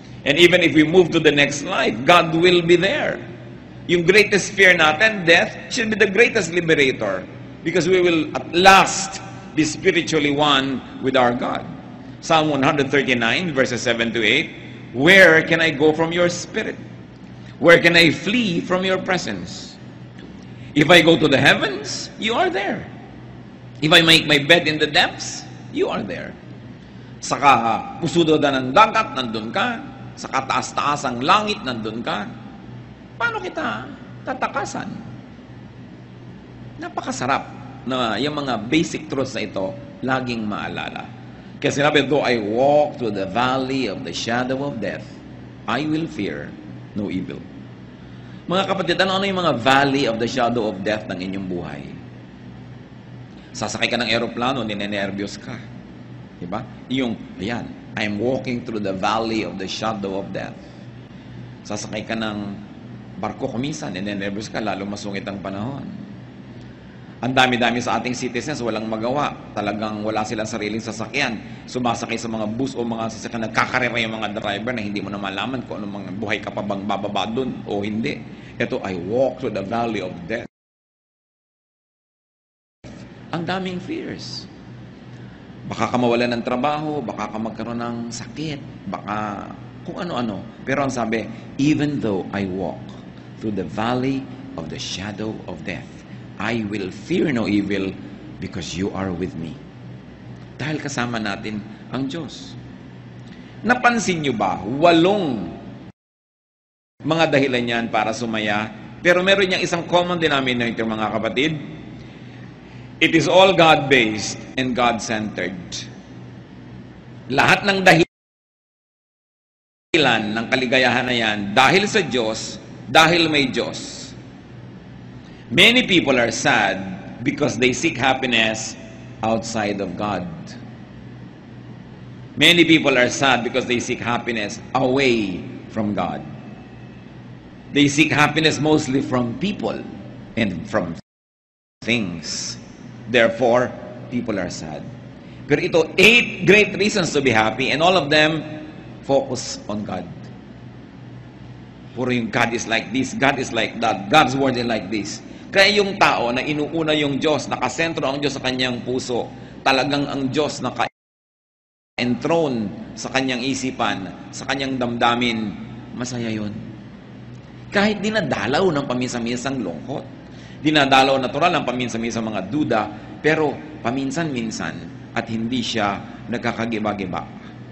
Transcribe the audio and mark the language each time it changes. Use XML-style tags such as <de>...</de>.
<en>And even if we move to the next life, God will be there.</en> <tl>Yung</tl> <en>greatest fear</en> <tl>natin,</tl> <en>death, should be the greatest liberator because we will at last be spiritually one with our God. Psalm 139, verses 7 to 8, where can I go from your spirit? Where can I flee from your presence? If I go to the heavens, you are there. If I make my bed in the depths, you are there.</en> <tl>Sa pusudo ng dagat, nandun ka. Sa kataas-taas ang langit, nandun ka. Paano kita tatakasan? Napakasarap na yung mga basic truths na ito laging maalala. Kasi sinabi,</tl> <en>though I walk through the valley of the shadow of death, I will fear no evil.</en> <tl>Mga kapatid, ano yung mga</tl> <en>valley of the shadow of death</en> <tl>ng inyong buhay? Sasakay ka ng aeroplano, ninenervyos ka. Diba? Yung, ayan,</tl> <en>I'm walking through the valley of the shadow of death.</en> <tl>Sasakay ka ng barko kuminsan, ninenervyos ka, lalo masungit ang panahon. Ang dami-dami sa ating citizens, walang magawa. Talagang wala silang sariling sasakyan. Sumasakay sa mga bus o mga sasakyan, nagkakarera yung mga driver na hindi mo na malaman kung anong mga buhay ka pa bang bababa dun o hindi. Ito,</tl> <en>I walk through the valley of death.</en> <tl>Ang daming fears. Baka ka mawalan ng trabaho, baka ka magkaroon ng sakit, baka kung ano-ano. Pero ang sabi,</tl> <en>even though I walk through the valley of the shadow of death, I will fear no evil because you are with me.</en> <tl>Dahil kasama natin ang Diyos. Napansin nyo ba, 8 mga dahilan yan para sumaya, pero meron niyang isang common denominator, mga kapatid.</tl> <en>It is all God-based and God-centered.</en> <tl>Lahat ng dahilan ng kaligayahan na yan, dahil sa Diyos, dahil may Diyos.</tl> <en>Many people are sad because they seek happiness outside of God. Many people are sad because they seek happiness away from God. They seek happiness mostly from people and from things. Therefore, people are sad.</en> <tl>Pero ito,</tl> <en>8 great reasons to be happy, and all of them focus on God.</en> <tl>Puro yung</tl> <en>God is like this, God is like that, God's word is like this.</en> <tl>Kaya yung tao na inuuna yung Diyos, nakasentro ang Diyos sa kanyang puso, talagang ang Diyos naka-enthroned sa kanyang isipan, sa kanyang damdamin, masaya yun. Kahit dinadalaw ng paminsan-minsang lungkot, dinadalaw natural ng paminsan-minsang mga duda, pero paminsan-minsan at hindi siya nagkakagiba-giba.</tl>